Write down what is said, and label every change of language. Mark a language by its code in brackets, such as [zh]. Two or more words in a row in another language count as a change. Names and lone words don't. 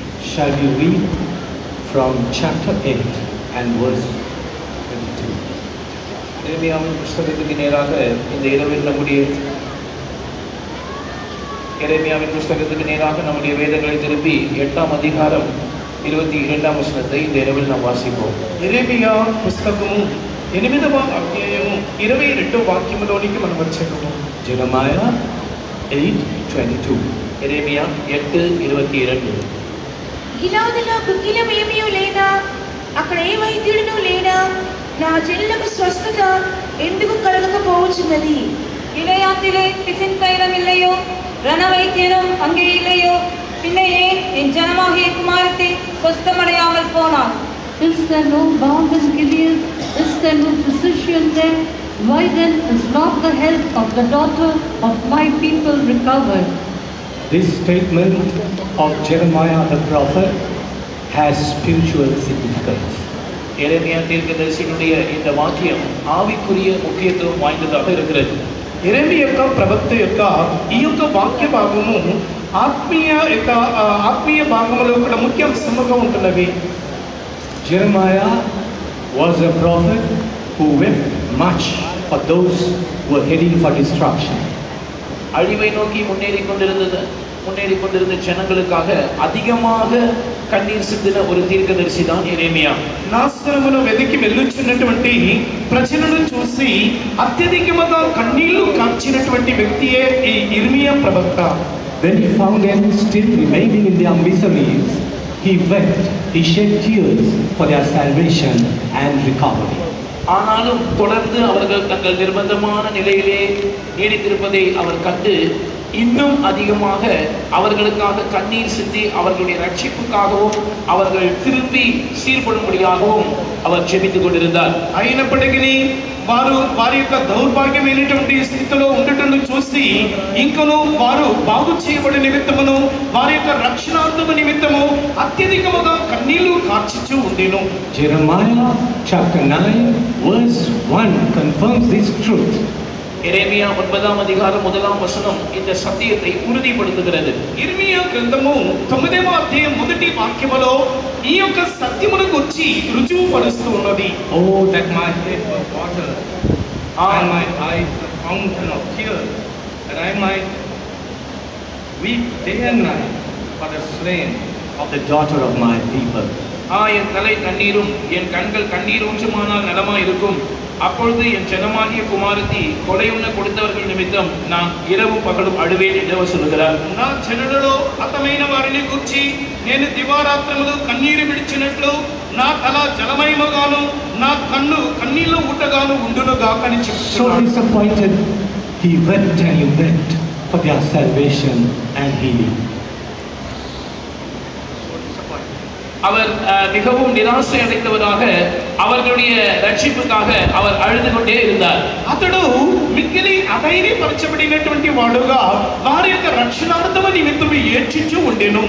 [en] shall we read from chapter 8 and verse 22. [ta] எரேமியாவின் புஸ்தகத்துக்கு நேராக இந்த இரவில் எரேமியாவின் புஸ்தகத்துக்கு நேராக நம்முடைய வேதங்களை திருப்பி 8ஆம் அதிகாரம் 22ஆம் வசனத்தை இந்த இரவில் நாம் வாசிப்போம். [te] ఎరేమియా పుస్తకము 8వ అధ్యాయము 22 వాక్యములోనికి మనం వచ్చేద్దాము. [en] Jeremiah 8:22. [te] ఎరేమియా 8:22. గిలాదులో గుగ్గిలమేమీ లేదా, అక్కడ ఏ వైద్యుడును లేడా, నా జనులకు స్వస్థత ఎందుకు కలగకపోవచ్చున్నది? [ta] గిలయాదిலே பிசின் தைலம் இல்லையோ, ரணவைத்தியனும் அங்கே இல்லையோ, பின்ன ஏன் என் ஜனமாகிய குமாரத்தை சொஸ்தமடையாமல் போனார்? [en] Is there no balm in Gilead? Is there no physician there? Why then is not the health of the daughter of my people recovered? This statement of Jeremiah the prophet has spiritual significance. [ta] எரேமியா தீர்க்கதரிசியினுடைய இந்த வாக்கியம் ஆவிக்குரிய முக்கியத்துவம் வாய்ந்ததாக இருக்கிறது. [te] ఎరేమియా యొక్క ప్రవక్త యొక్క ఈ యొక్క వాక్య భాగము ఆత్మీయ భాగంలో కూడా ముఖ్య అంశముగా ఉంటున్నవి. [en] Jeremiah was a prophet who wept much for those who were heading for destruction. [ta] அழிவை நோக்கி முன்னேறி கொண்டிருந்த ஜனங்களுக்காக அதிகமாக கண்ணீர் சிந்தின ஒரு தீர்க்கதரிசி தான் எரேமியா. [te] నాశనమును వెతికి వెళ్ళుచున్నటువంటి ప్రజలను చూసి అత్యధికముగా కన్నీళ్లు కార్చినటువంటి వ్యక్తియే ఈ ఇర్మియా ప్రవక్త. [en] When he found them still remaining in their miseries, he wept, he shed tears for their salvation and recovery. [ta] ஆனாலும் தொடர்ந்து அவர்கள் தங்கள் நிர்பந்தமான நிலையிலே நீடித்திருப்பதை அவர் கண்டு இன்னும் அதிகமாக அவர்களுக்காக கண்ணீர் சிந்தி அவர்களுடைய ரட்சிப்புக்காகவும் அவர்கள் திரும்பி சீர்படும்படியாகவும் அவர் ஜெபித்துக் கொண்டிருந்தார். [te] అయినప్పటికీ వారి యొక్క దౌర్భాగ్యమైనటువంటి స్థితిలో ఉండటం చూసి ఇంకను వారు బాగు చేయబడి నిమిత్తమును వారి యొక్క రక్షణార్థము నిమిత్తము అత్యధికముగా కన్నీళ్లు కార్చిచూ ఉండేను. [en] Jeremiah chapter 9 verse 1 confirms this truth. [ta] எரேமியா 9ஆம் அதிகாரம் 1ஆம் வசனம் இந்த சத்தியத்தை உறுதிப்படுத்துகிறது. [te] ఇర్మియా గ్రంథము 9వ అధ్యాయం మొదటి వాక్యములో ఈ యొక్క సత్యమును గురించి రుజువు పరుస్తూ ఉన్నది. [en] Oh, that my head was water and my eyes a fountain of tears, that I might weep day and night for the slain of the daughter of my people. [ta] என் தலை கண்ணீரும் என் கண்கள் கண்ணீரூற்றுமானால் நலமா இருக்கும். அப்பொழுது என் ஜனமாகிய குமாரத்தி கொலையுண்ண கொடுத்தவர்கள் நிமித்தம் நான் இரவும் பகலும் அழுவேன் என்று அவர் சொல்கிறார். [te] నా జనులలో హతమైన వారిని గురించి నేను దివారాత్రములు కన్నీరు విడిచినట్లు నా తల జలమయముగాను నా కన్ను కన్నీళ్ల ఊటగాను ఉండునుగా అని [en] So [te] చెప్తున్నాడు. [en] disappointed, he wept and he wept for their salvation and healing. [ta] அவர் மிகவும் நிராசை அடைந்தவராக அவர்களுடைய ரட்சிப்புக்காக அவர் அழுது கொண்டே இருந்தார். [te] అతడు మిక్కిలి అధైర్యపరచబడినటువంటి వాడుగా వారి యొక్క రక్షణార్థమ నిమిత్తము ఏడ్చిచూ ఉండెను.